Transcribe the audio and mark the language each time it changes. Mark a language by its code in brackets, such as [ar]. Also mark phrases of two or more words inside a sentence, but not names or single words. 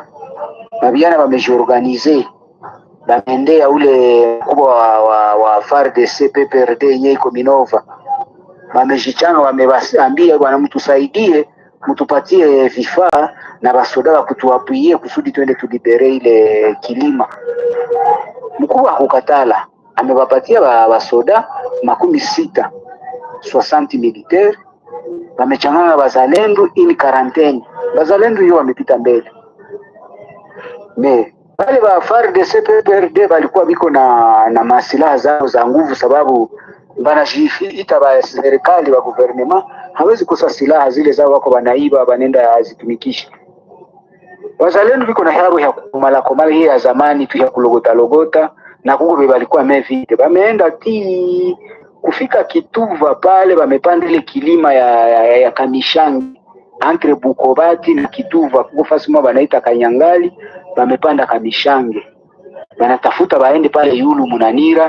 [sw] Mabiana wamejiorganize, bamendea ule mkubwa wa FARDC PPRD yenyewe iko Minova. Wamejichanga, wamewaambia bwana mtusaidie, mtupatie vifaa na basoda wa kutuapie kusudi twende tulibere ile kilima. Mkubwa hakukatala, amewapatia basoda 60 60 militaire, wamechangana bazalendo in quarantaine. Bazalendo hiyo wamepita mbele. Wale wa FARDC PPRD walikuwa biko na masilaha zao za nguvu, sababu banajiita ba serikali wa gouvernement hawezi kosa silaha zile zao, wako banaiba banenda azitumikisha. Wazalendo biko na habo ya kumala hii ya zamani tu ya kulogota na kungo balikuwa mevite bameenda kufika Kituva pale, bamepanda ile kilima ya Kamishangi entre Bukobati na Kituva, kuko fasi mwa banaita Kanyangali, bamepanda Kamishangi, banatafuta baende pale Yulu Munanira.